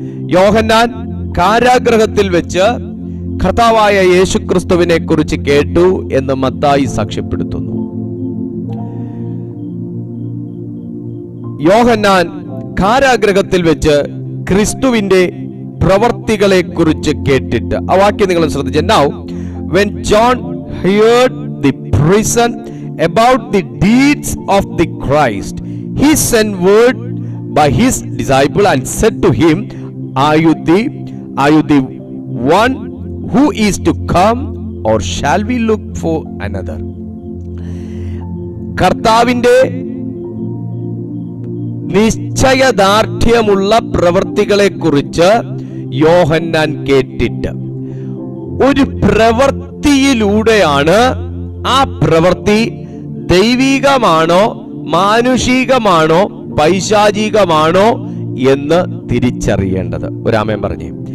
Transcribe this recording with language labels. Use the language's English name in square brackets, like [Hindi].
[Malayalam] യോഹന്നാൻ കാരാഗ്രഹത്തിൽ വെച്ച് കർത്താവായ യേശുക്രിസ്തുവിനെ കുറിച്ച് കേട്ടു എന്ന് മത്തായി സാക്ഷ്യപ്പെടുത്തുന്നു. യോഹന്നാൻ കാരാഗ്രഹത്തിൽ വെച്ച് ക്രിസ്തുവിന്റെ പ്രവർത്തികളെ കുറിച്ച് കേട്ടിട്ട്, ആ വാക്യം നിങ്ങൾ ശ്രദ്ധിച്ചു. [English] Now when John heard the prison about the deeds of the Christ, he sent word by his disciple and said to him, are you the one who is to come, or shall we look for another? [Malayalam] കർത്താവിന്റെ നിശ്ചയദാർഢ്യമുള്ള പ്രവൃത്തികളെ കുറിച്ച് യോഹന്നാൻ കേട്ടിട്ട്, ഒരു പ്രവൃത്തിയിലൂടെയാണ് ആ പ്രവൃത്തി ദൈവികമാണോ മാനുഷികമാണോ പൈശാചികമാണോ എന്ന് തിരിച്ചറിയേണ്ടത്. ഒരാമേൻ പറഞ്ഞേ.